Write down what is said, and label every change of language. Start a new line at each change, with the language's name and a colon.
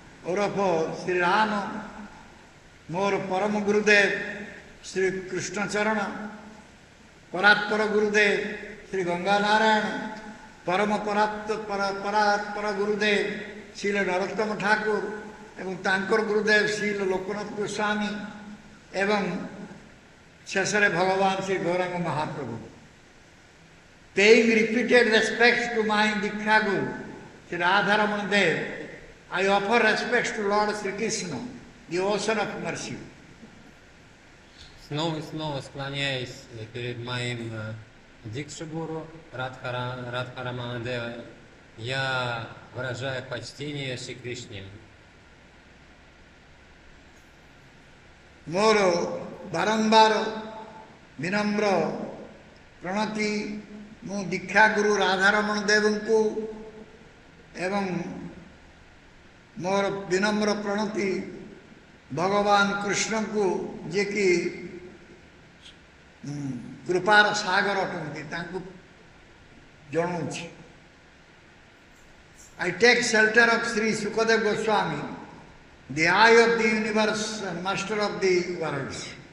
Odia: ଓରଫ ଶ୍ରୀରାମ, ମୋର ପରମ ଗୁରୁଦେବ ଶ୍ରୀ କୃଷ୍ଣଚରଣ, ପରାତ୍ପର ଗୁରୁଦେବ ଶ୍ରୀ ଗଙ୍ଗା ନାରାୟଣ, ପରମ ପରାତ୍ପର ଗୁରୁଦେବ ଶ୍ରୀଲ ନରୋତ୍ତମ ଠାକୁର ଏବଂ ତାଙ୍କର ଗୁରୁଦେବ ଶ୍ରୀଲ ଲୋକନାଥ ଗୋସ୍ୱାମୀ ଏବଂ ଶେଷରେ ଭଗବାନ ଶ୍ରୀ ଗୌରାଙ୍ଗ ମହାପ୍ରଭୁ.
English: Paying repeated respects to my Diksha Guru, Sri Radharamana Dev, I offer respects to Lord Sri Krishna, the ocean of mercy.
Russian: Снова и снова склоняясь перед моим Дикши-гуру Радхарамана Дева, я выражаю почтение Шри Кришне.
Odia: ମୋର ବାରମ୍ବାର ବିନମ୍ର ପ୍ରଣତି ମୁଁ ଦୀକ୍ଷା ଗୁରୁ ରାଧାରମଣ ଦେବଙ୍କୁ ଏବଂ ମୋର ବିନମ୍ର ପ୍ରଣତି ଭଗବାନ କୃଷ୍ଣଙ୍କୁ ଯିଏକି କୃପାର ସାଗର ଅଟନ୍ତି ତାଙ୍କୁ ଜଣାଉଛି.
English: I take shelter of Sri Sukadeva Goswami, the eye of the universe and master of the worlds.